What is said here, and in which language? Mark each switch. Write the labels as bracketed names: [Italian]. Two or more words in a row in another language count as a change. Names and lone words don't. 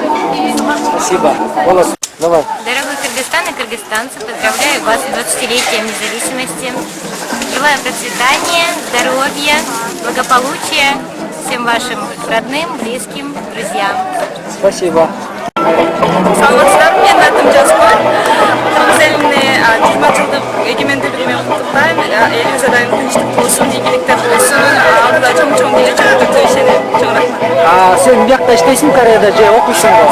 [Russian] Спасибо. Голос. Давай. Дорогой Кыргызстан и кыргызстанцы, поздравляю вас с 20-летием независимости. Желаю процветания, здоровья, благополучия всем вашим родным, близким, друзьям. Спасибо. [Kyrgyz] Саламатсыздар, мен атым Жаскон. Кыргыз элине 20 жылдык эгемендүүлүгү менен куттуктайм. Элибизде дайым тынчтык болсун, ийгиликтер Эмнесин Кореяда же окуйсуң го?